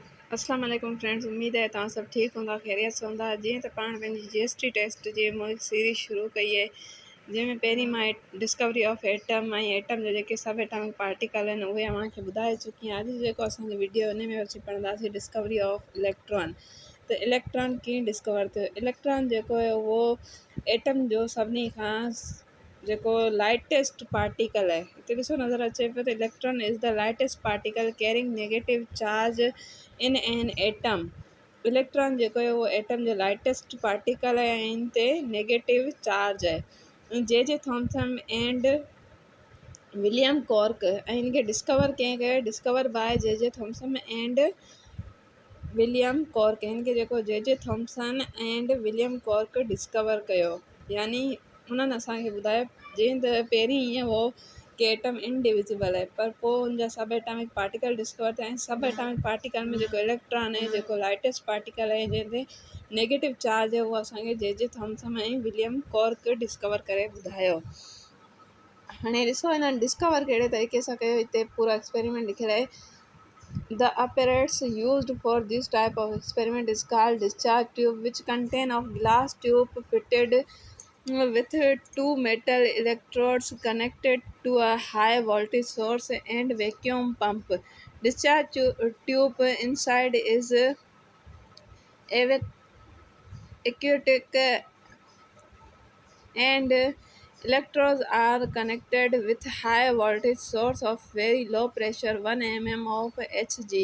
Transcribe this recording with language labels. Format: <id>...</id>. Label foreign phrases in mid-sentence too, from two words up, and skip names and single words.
<ar>السلام عليكم</ar> <sd>फ्रेंड्स, उम्मीद है तव्हां सब ठीक हूंदा, खैरियत से हूंदा। जीअं त पाण पंहिंजी GST टेस्ट जी सीरीज़ शुरू कई है, जंहिंमें पहिरीं मां</sd> <en>discovery of atom</en> <sd>ऐं एटम जा जेके</sd> <en>sub atomic particle</en> <sd>आहिनि उहे तव्हांखे ॿुधाए चुकी आहियां। अॼु जेको असांजो वीडियो उन में अची पढ़ंदासीं</sd> <en>discovery of electron.</en> <sd>त इलेक्ट्रॉन कीअं डिस्कवर थियो? इलेक्ट्रॉन जेको है उहो एटम जो सभिनी खां जेको</sd> <en>lightest particle</en> <sd>है, हिते ॾिसो नज़र अचे पियो त</sd> <en>electron is the lightest particle carrying negative charge in an atom.</en> <sd>इलेक्ट्रॉन जेको है उहो एटम जो</sd> <en>lightest particle</en> <sd>है ऐं इन ते</sd> <en>negative charge</en> <sd>है। जे थॉम्सन एंड विलियम कॉर्क ऐं इनखे डिस्कवर कंहिं कयो?</sd> <en>discover by J Thomson and William Cork.</en> <sd>इनखे जेको जे थॉम्सन एंड विलियम कॉर्क डिस्कवर कयो, यानी उन्हनि असांखे ॿुधायो जीअं त पहिरीं ईअं हो कि एटम इनडिविजिबल है, पर पोइ उनजा</sd> <en>sub atomic particle</en> <sd>डिस्कवर थिया।</sd> <en>sub atomic particle</en> <sd>में जेको इलेक्ट्रॉन है, जेको</sd> <en>lightest particle</en> <sd>है जंहिंते</sd> <en>negative charge</en> <sd>है, उहो असांखे जे थॉम्सन ऐं विलियम कॉर्क डिस्कवर करे ॿुधायो। हाणे ॾिसो हिननि डिस्कवर कहिड़े तरीक़े सां कयो, हिते पूरा एक्सपेरिमेंट लिखियलु आहे।</sd> <en>The apparatus used for this type of experiment is called discharge tube, which contain of glass tube fitted with two metal electrodes connected to a high voltage source and vacuum pump. Discharge tube inside is aquatic and electrodes are connected with high voltage source of very low pressure 1 mm of Hg.</en>